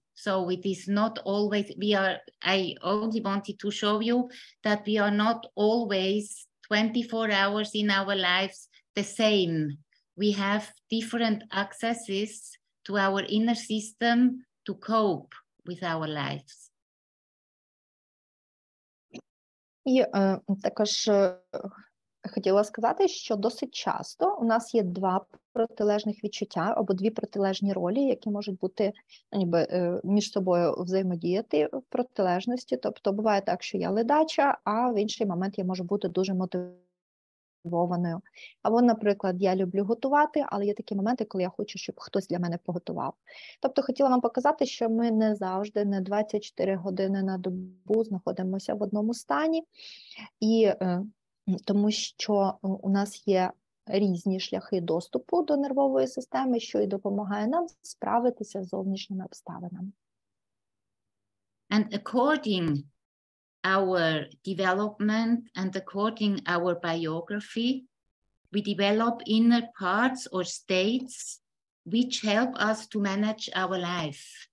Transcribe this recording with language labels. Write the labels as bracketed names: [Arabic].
[English] So it is not always, I only wanted to show you that we are not always 24 hours in our lives the same. We have different accesses to our inner system to cope with our lives. [Ukrainian] І також хотіла сказати, що досить часто у нас є два протилежних відчуття або дві протилежні ролі, які можуть бути ніби між собою взаємодіяти в протилежності. Тобто буває так, що я ледача, а в інший момент я можу бути дуже мотивованою. Або, наприклад, я люблю готувати, але є такі моменти, коли я хочу, щоб хтось для мене приготував. Тобто хотіла вам показати, що ми не завжди, не 24 години на добу знаходимося в одному стані, і тому що у нас є різні шляхи доступу до нервової системи, що і допомагає нам справитися з зовнішніми обставинами. [English] And according our development and according our biography, we develop inner parts or states which help us to manage our life.